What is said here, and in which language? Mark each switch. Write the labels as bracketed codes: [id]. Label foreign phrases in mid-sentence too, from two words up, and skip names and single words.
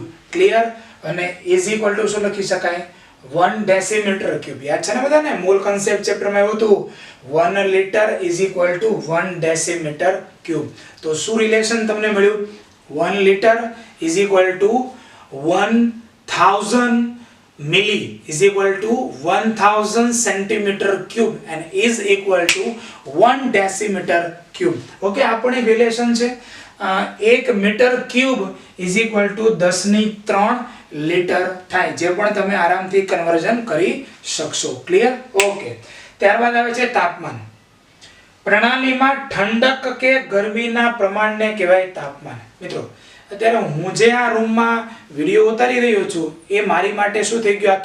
[gu] ક્લિયર? અને [en] is equal to [gu] શું લખી શકાય? 1 [en] decimeter cube. [gu] યાદ છે ને બધાને? [en] mole concept [gu] ચેપ્ટરમાં એવું હતું, [en] 1 liter is equal to 1 decimeter cube. [gu] તો શું રિલેશન તમને મળ્યું? [en] 1 liter is equal to 1000 milli is equal to 1000 centimeter cube and is equal to 1 decimeter cube. [gu] ઓકે, આ પણ એક રિલેશન છે. 1 [en] meter cube is equal to 10³ liter [gu] થાય, જે પણ તમે આરામથી કન્વર્ઝન કરી શકશો. ક્લિયર? ઓકે. ત્યારબાદ આવે છે તાપમાન. પ્રણાલીમાં ઠંડક કે ગરમીના પ્રમાણને કહેવાય તાપમાન. મિત્રો, અત્યારે હું જે આ રૂમમાં વિડીયો ઉતારી રહ્યો છું એ મારી માટે શું થઈ ગયું?